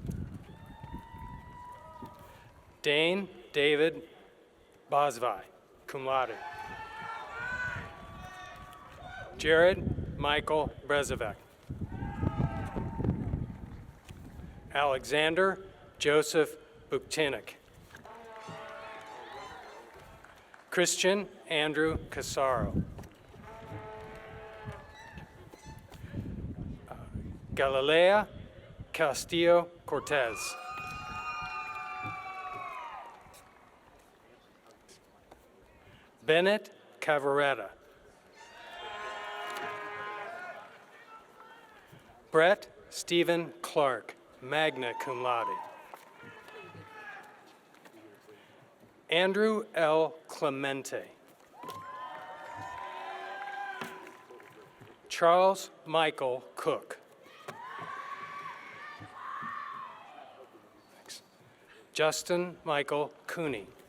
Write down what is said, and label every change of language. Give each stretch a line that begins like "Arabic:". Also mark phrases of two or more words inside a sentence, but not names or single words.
English: Dane David Bosvai,
Latin: cum laude.
English: Jared Michael Brezovec. Alexander Joseph Buktinik. Christian Andrew Casaro. Galilea Castillo Cortez. Bennett Cavaretta. Brett Stephen Clark,
Latin: magna cum laude.
English: Andrew L. Clemente. Charles Michael Cook. Justin Michael Cooney.